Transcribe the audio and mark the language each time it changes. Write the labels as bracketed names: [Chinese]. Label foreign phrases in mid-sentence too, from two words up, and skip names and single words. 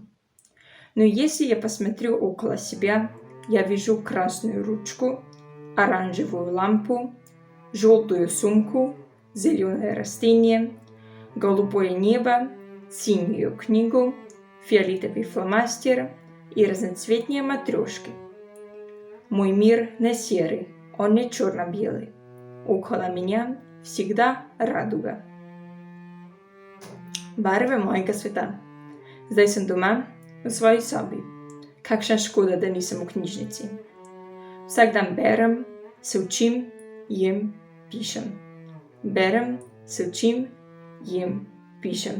[Russian] Но если я посмотрю около себя, я вижу красную ручку, оранжевую лампу, желтую сумку, зеленое растение, голубое небо, синюю книгу, фиолетовый фломастер и разноцветные матрешки. Мой мир не серый, он не черно-белый. Около меня всегда радуга. [Slovenian] Barve mojega sveta. Zdaj sem doma, v svoji sobi. Kakšna škoda, da nisem v knjižnici. Vsak dan berem, se učim, jem, pišem. Berem, se učim, jem, pišem.